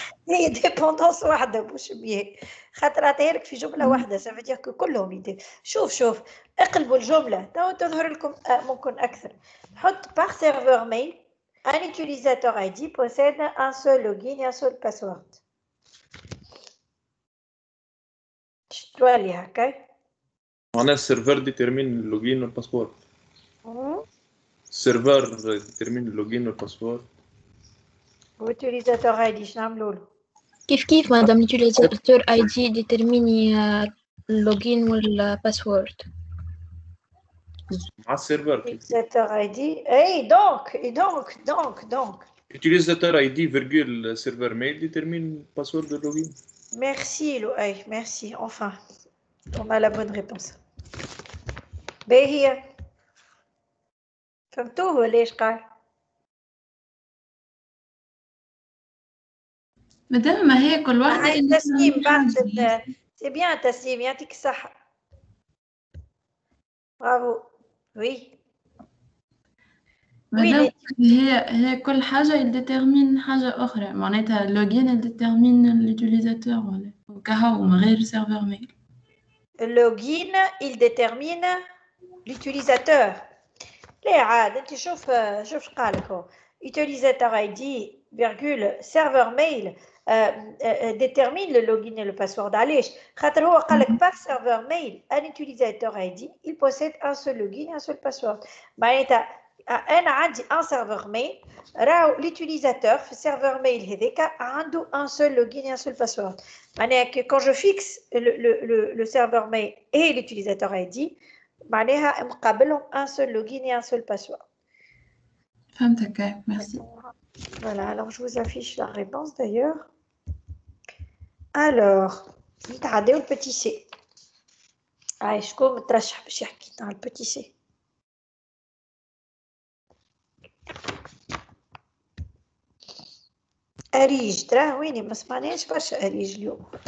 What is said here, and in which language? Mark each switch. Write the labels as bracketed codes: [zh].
[ar] هي ديبوندونس واحدة مش بيه خاطر عطيها لك في جملة واحدة [fr] ça veut dire que [ar] كلهم يدي. شوف اقلبوا الجملة تو تظهر لكم ممكن أكثر. [fr] حط par serveur mail un utilisateur ID possède un seul login et un seul password. [ar] شتوا لي هكا. معناها السيرفر ديترمين اللوجين والباسورد. السيرفر ديترمين اللوجين والباسورد. والutilisateur ID شنو نعملوا له؟ كيف مادام l'utilisateur ID détermine اللوجين والباسورد مع السيرفر. [fr] utilisateur ID اي donc utilisateur ID virgule serveur mail détermine password de login. Merci Loïc, merci enfin on a la bonne réponse. [ar] باهية فهمتوه ليش قال؟ مادام ما هي كل واحدة تسليم بعد سي بيان تسليم يعطيك الصحة. برافو. وي مادام هي كل حاجة يديترمين حاجة أخرى معناتها اللوجين يديترمين اليوتيليزاتور ولا وكهو من غير سيرفر ميل. اللوجين [fr] il détermine l'utilisateur. [ar] لا عاد انت شوف قالك هو utilisateur ID [fr] virgule, serveur mail détermine le login et le password. [ar] علاش خاطر هو قال لك [fr] par serveur mail un utilisateur ID il possède un seul login et un seul password. [ar] معناتها انا عندي [fr] un serveur mail راهو l'utilisateur في serveur mail هذاك عنده un seul login et un seul password. معناها que quand je fixe le serveur mail et l'utilisateur ID [ar] معناها مقابلهم [fr] un seul login et un seul password. [ar] فهمتك merci. [fr] Voilà, alors je vous affiche la réponse d'ailleurs. [ar] Alors, نتعداو البتي سي. شكون مترشح باش يحكي تاع البتي سي؟ أريج تراه ويني ما سمعناش برشا أريج اليوم.